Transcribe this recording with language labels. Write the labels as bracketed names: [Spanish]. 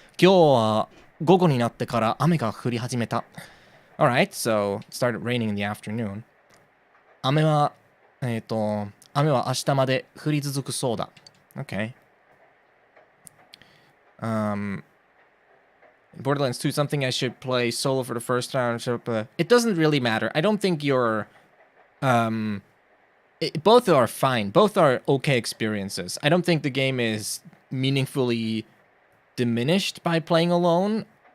[Japanese] 今日は午後になってから雨が降り始めた。 [English] Alright, so it started raining in the afternoon. [Japanese] 雨は明日まで降り続くそうだ。 [English] Okay. Borderlands 2, something I should play solo for the first time. It doesn't really matter. I don't think you're... both are fine. Both are okay experiences. I don't think the game is meaningfully diminished by playing alone.